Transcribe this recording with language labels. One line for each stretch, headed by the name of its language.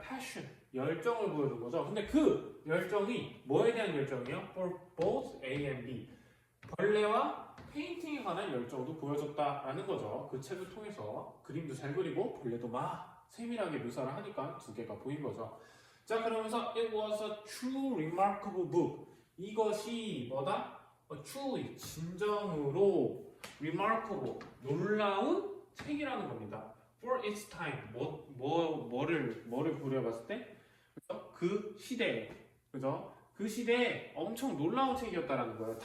Korean: passion, 열정을 보여준 거죠. 근데 그 열정이 뭐에 대한 열정이에요?
English: For both A and B.
Korean: 벌레와 페인팅에 관한 열정도 보여줬다라는 거죠. 그 책을 통해서 그림도 잘 그리고 벌레도 막 세밀하게 묘사를 하니까 두 개가 보인 거죠.
English: 자, 그러면서 it was a true remarkable book.
Korean: 이것이 뭐다? truly, 진정으로 remarkable, 놀라운 책이라는 겁니다.
English: For its time,
Korean: 뭐를 고려해봤을 때, 그죠? 그 시대에, 그죠? 그 시대에 엄청 놀라운 책이었다는 거예요.